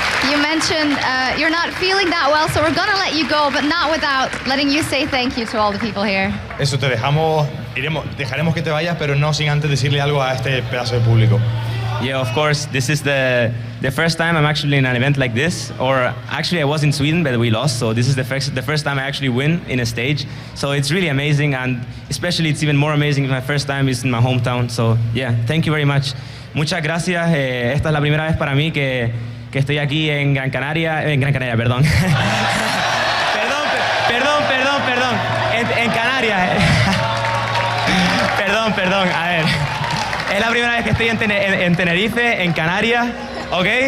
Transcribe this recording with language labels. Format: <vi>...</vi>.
<en>You mentioned you're not feeling that well, so we're gonna let you go, but not without letting you say thank you to all the people here.</en> <es>Eso, dejaremos que te vayas, pero no sin antes decirle algo a este pedazo de público.</es> <en>Yeah, of course. This is the first time I'm actually in an event like this. Or actually, I was in Sweden, but we lost. So this is the first time I actually win in a stage. So it's really amazing, and especially it's even more amazing if my first time is in my hometown. So yeah, thank you very much.</en> <es>Muchas gracias. Esta es la primera vez para mí que estoy aquí en Gran Canaria, perdón. perdón. En Canarias. Perdón, a ver. Es la primera vez que estoy en Tenerife, en Canarias, ¿ok?</es>